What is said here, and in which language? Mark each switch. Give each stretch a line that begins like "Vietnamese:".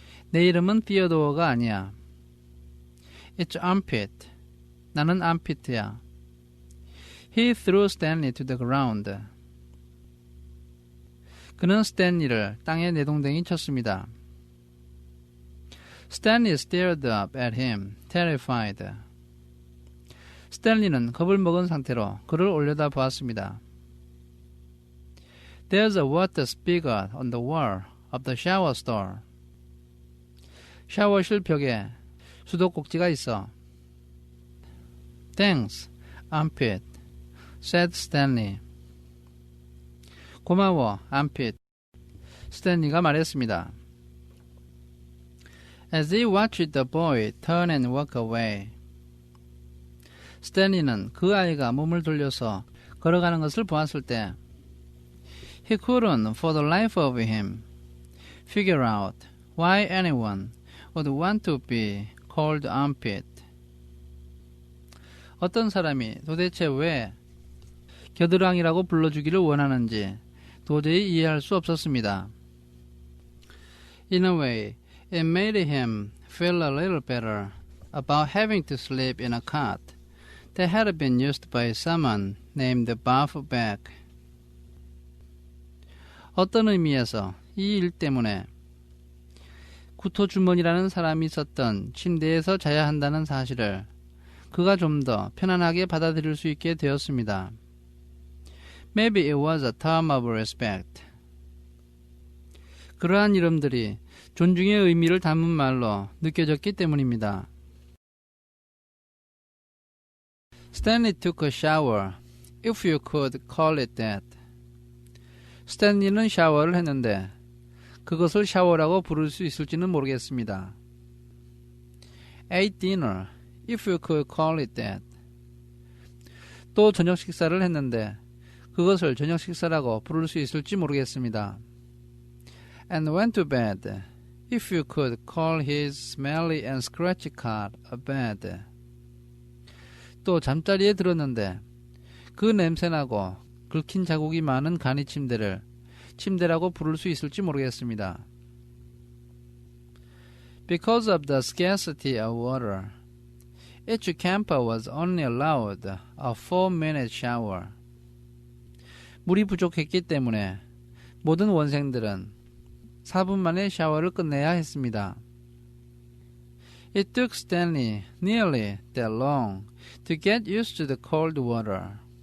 Korean: 내 이름은 Theodore가 아니야.
English: It's Armpit.
Korean: 나는 Armpit야.
English: He threw Stanley to the ground.
Korean: 그는 스탠리를 땅에 내동댕이 쳤습니다.
English: Stanley stared up at him, terrified.
Korean: 스탠리는 겁을 먹은 상태로 그를 올려다 보았습니다.
English: There's a water spigot on the wall of the shower stall.
Korean: 샤워실 벽에 수도꼭지가 있어.
English: Thanks, Armpit, said Stanley.
Korean: 고마워, Armpit. 스탠리가 말했습니다.
English: As he watched the boy turn and walk away.
Korean: 스탠리는 그 아이가 몸을 돌려서 걸어가는 것을 보았을 때
English: He couldn't, for the life of him, figure out why anyone would want to be called Armpit.
Korean: 어떤 사람이 도대체 왜 겨드랑이라고 불러주기를 원하는지 도저히 이해할 수 없었습니다.
English: In a way, it made him feel a little better about having to sleep in a cot that had been used by someone named Buff Beck.
Korean: 어떤 의미에서 이 일 때문에 구토주머니라는 사람이 썼던 침대에서 자야 한다는 사실을 그가 좀 더 편안하게 받아들일 수 있게 되었습니다.
English: Maybe it was a term of respect.
Korean: 그러한 이름들이 존중의 의미를 담은 말로 느껴졌기 때문입니다.
English: Stanley took a shower, if you could call it that.
Korean: 스탠리는 샤워를 했는데 그것을 샤워라고 부를 수 있을지는 모르겠습니다.
English: Ate dinner, if you could call it that.
Korean: 또 저녁 식사를 했는데 그것을 저녁 식사라고 부를 수 있을지 모르겠습니다.
English: And went to bed, if you could call his smelly and scratchy cot a bed.
Korean: 또 잠자리에 들었는데 그 냄새나고 긁힌 자국이 많은 간이 침대를 침대라고 부를 수 있을지 모르겠습니다.
English: Because of the scarcity of water, each camper was only allowed a 4-minute shower.
Korean: 물이 부족했기 때문에 모든 원생들은 4분 만에 샤워를 끝내야 했습니다.
English: It took Stanley nearly that long to get used to the cold water.